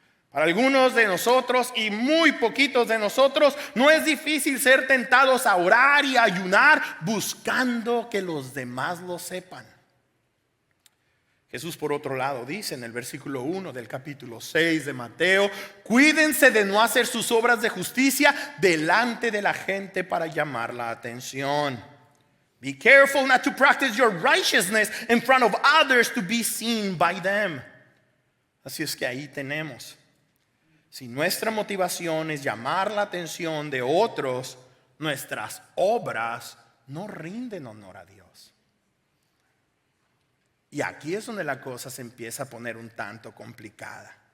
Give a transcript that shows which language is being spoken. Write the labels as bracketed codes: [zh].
[es] Para algunos de nosotros y muy poquitos de nosotros no es difícil ser tentados a orar y a ayunar buscando que los demás lo sepan. Jesús, por otro lado, dice en el versículo 1 del capítulo 6 de Mateo: cuídense de no hacer sus obras de justicia delante de la gente para llamar la atención. [en] Be careful not to practice your righteousness in front of others to be seen by them. [es] Así es que ahí tenemos. Si nuestra motivación es llamar la atención de otros, nuestras obras no rinden honor a Dios. Y aquí es donde la cosa se empieza a poner un tanto complicada.